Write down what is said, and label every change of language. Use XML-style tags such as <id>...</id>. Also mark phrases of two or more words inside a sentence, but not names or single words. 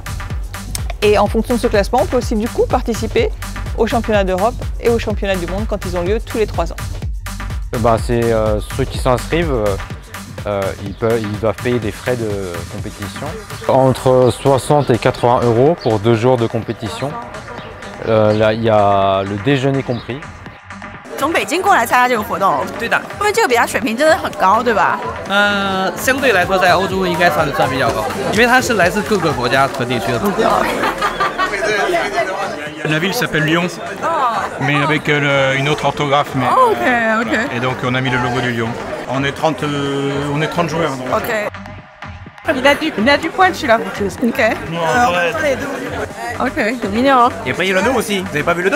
<fr>Et en fonction de ce classement, on peut aussi du coup participer aux championnats d'Europe et aux championnats du monde quand ils ont lieu tous les 3 ans. C'est ceux qui s'inscrivent. Ils doivent payer des frais de compétition. Entre 60 et 80 € pour 2 jours de compétition. Là, il y a le déjeuner compris.</fr> <zh>从北京过来参加这个活动，对的，因为这个比赛水平真的很高，对吧？相对来说在欧洲应该算比较高，因为它是来自各个国家和地区的。</zh> <fr>La ville s'appelle Lyon, mais avec une autre orthographe. Mais, ok. Et donc on a mis le logo du Lyon. On est 30 joueurs. Donc. Ok. Il a du poil celui-là. Ok. Ok, c'est mignon. Et après il y a le dos aussi, vous avez pas vu le dos?</fr>